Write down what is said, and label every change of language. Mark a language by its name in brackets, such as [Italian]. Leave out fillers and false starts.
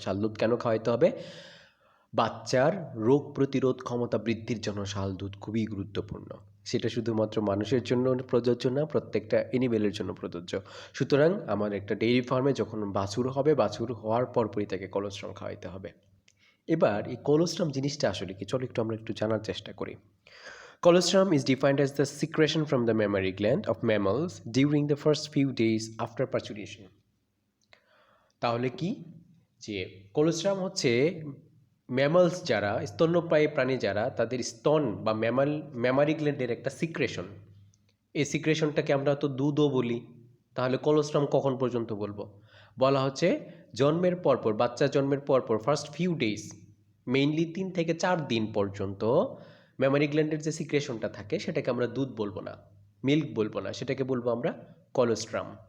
[Bangla] শাল দুধ কেন খাওয়াইতে হবে? বাচ্চার রোগ প্রতিরোধ ক্ষমতা বৃদ্ধির জন্য শাল দুধ খুবই গুরুত্বপূর্ণ। সেটা শুধুমাত্র মানুষের জন্য প্রযোজ্য না, প্রত্যেকটা অ্যানিমেলের জন্য প্রযোজ্য। সুতরাং আমার একটা ডেইরি ফার্মে যখন বাছুর হবে, বাছুর হওয়ার পরপরই তাকে কলোস্ট্রাম খাওয়াইতে হবে। এবার এই কলোস্ট্রাম জিনিসটা আসলে কি, চলো আমরা একটু জানার চেষ্টা করি। [English] Colostrum is defined as the secretion from the mammary gland of mammals during the first few days after parturition. [Bangla] তাহলে কি, যে কোলোস্ট্রাম হচ্ছে ম্যামালস যারা, স্তন্যপ্রায়ী প্রাণী যারা, তাদের স্তন বা ম্যামারি গ্ল্যান্ডের একটা সিক্রেশন। এই সিক্রেশনটাকে আমরা তো দুধও বলি, তাহলে কোলোস্ট্রাম কখন পর্যন্ত বলবো? বলা হচ্ছে জন্মের পরপর, বাচ্চা জন্মের পরপর ফার্স্ট ফিউ ডেজ, মেইনলি 3 থেকে 4 দিন পর্যন্ত ম্যামারি গ্ল্যান্ডের যে সিক্রেশনটা থাকে সেটাকে আমরা দুধ বলবো না, মিল্ক বলবো না, সেটাকে বলবো আমরা কলোস্ট্রাম।